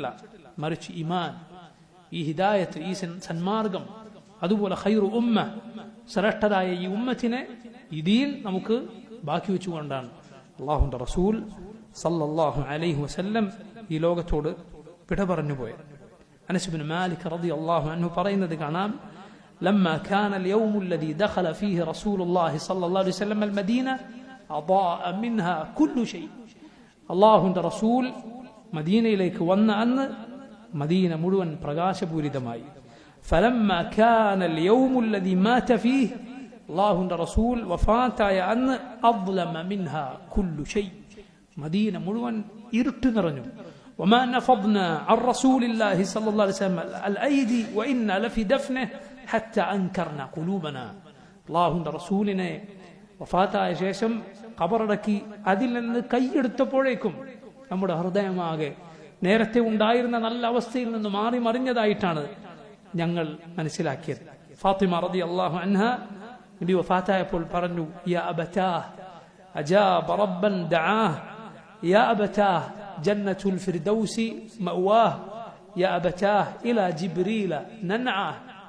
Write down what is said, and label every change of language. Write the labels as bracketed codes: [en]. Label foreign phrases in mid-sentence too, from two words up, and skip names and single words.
[ml] മറിച്ച് ഈമാൻ, ഈ ഹിദായത്ത്, ഈ സന്മാർഗം, അതുപോലെ [ar] خير أمة, [ml] ശ്രേഷ്ഠരായ ഈ ഉമ്മത്തിനെ, ഈ ദീൻ നമുക്ക് ബാക്കി വെച്ചുകൊണ്ടാണ് അള്ളാഹുവിന്റെ റസൂൽ [ar] صلى الله عليه وسلم [ml] ഈ ലോകത്തോട് വിട പറഞ്ഞു പോയത്. അനസ് ഇബ്നു മാലിക് [ar] رضي الله عنه [ml] പറയുന്നത് കാണാം, [ar] لما كان اليوم الذي دخل فيه رسول الله صلى الله عليه وسلم المدينة أضاء منها كل شيء. [ml] അള്ളാഹുവിന്റെ റസൂൽ മദീനയിലേക്ക് വന്ന അന്ന് മദീന മുഴുവൻ പ്രകാശപൂരിതമായി. [ar] فلما كان اليوم الذي مات فيه, [ml] അള്ളാഹുവിന്റെ റസൂൽ വഫാത്തായ അന്ന് [ar] أظلم منها كل شيء, [ml] മദീന മുഴുവൻ ഇരുട്ട് നിറഞ്ഞു. [ar] وما نفضنا عن رسول الله صلى الله عليه وسلم الأيدي وإنا لفي دفنه حتى أنكرنا قلوبنا. [ml] അള്ളാഹുവിന്റെ റസൂലിനെ വഫാത്തായ ശേഷം ഖബറടക്കി അതിൽ നിന്ന് കൈയെടുത്തപ്പോഴേക്കും നമ്മുടെ ഹൃദയമാകെ നേരത്തെ ഉണ്ടായിരുന്ന നല്ല അവസ്ഥയിൽ നിന്ന് മാറി മറിഞ്ഞതായിട്ടാണ് ഞങ്ങൾ മനസ്സിലാക്കിയത്. [ar] فاطمة رضي الله عنها [ml] നബി വഫാത്തായപ്പോൾ പറഞ്ഞു, [ar] يا أبتاه أجاب ربا دعاه، يا أبتاه جنة الفردوس مأواه، يا أبتاه إلى جبريل ننعاه.